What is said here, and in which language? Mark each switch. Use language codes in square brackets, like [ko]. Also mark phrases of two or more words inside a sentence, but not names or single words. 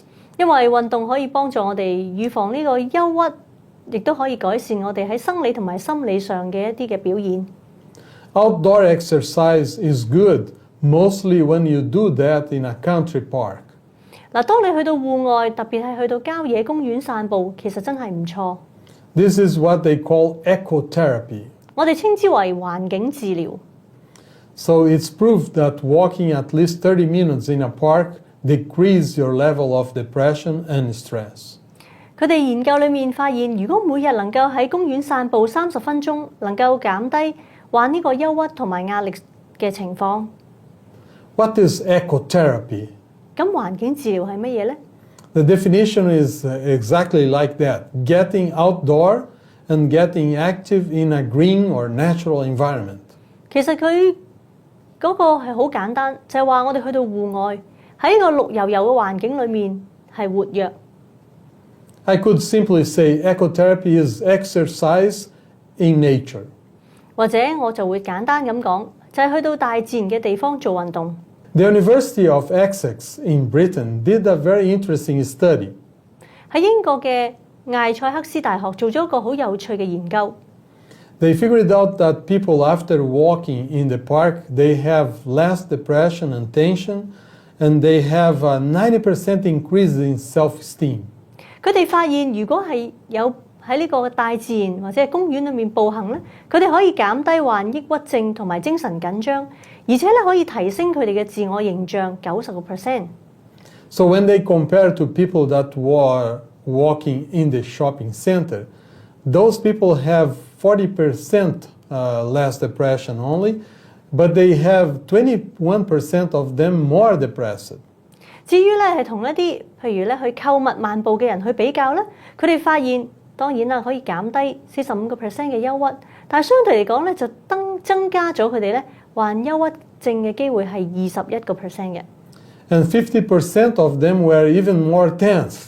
[yue] 因為運動可以幫助我哋預防呢個憂鬱，亦都可以改善我哋喺生理同埋心理上嘅一啲嘅表現。 [en] Outdoor exercise is good mostly when you do that in a country park. [yue] 嗱，當你去到戶外，特別係去到郊野公園散步，其實真係唔錯。 [en] This is what they call ecotherapy. [yue] 我哋稱之為環境治療。 [en] So it's proved that walking at least 30 minutes in a park decreases your level of depression and stress. [yue] 佢哋研究裏面發現，如果每日能夠喺公園散步30分鐘，能夠減低患呢個憂鬱同埋壓力嘅情況。 [en] What is ecotherapy? [yue] 咁環境治療係乜嘢呢？ [en] The definition is exactly like that, getting outdoor and getting active in a green or natural environment. [yue] 其實佢嗰個係好簡單，就係話我哋去到戶外，喺一個綠油油嘅環境裏面係活躍。 [en] I could simply say ecotherapy is exercise in nature. [yue] 或者我就會簡單咁講，就係去到大自然嘅地方做運動。 [en] The University of Essex in Britain did a very interesting study. [yue] 喺英國嘅艾塞克斯大學做咗一個好有趣嘅研究。 [en] They figured out that people after walking in the park, they have less depression and tension, and they have a 90% increase in self-esteem. [yue] 佢哋發現，如果係有喺呢個大自然或者係公園裏面步行咧，佢哋可以減低患抑鬱症同埋精神緊張，而且咧可以提升佢哋嘅自我形象90%。 [en] So when they compare to people that were walking in the shopping center, those people have 40% less depression only, but they have 21% of them more depressed. [yue] 至於咧係同一啲譬如咧去購物漫步嘅人去比較咧，佢哋發現當然啦可以減低45% 嘅憂鬱，但係相對嚟講咧就增加咗佢哋咧患憂鬱症嘅機會係21% 嘅。 [en] And 50% of them were even more tense.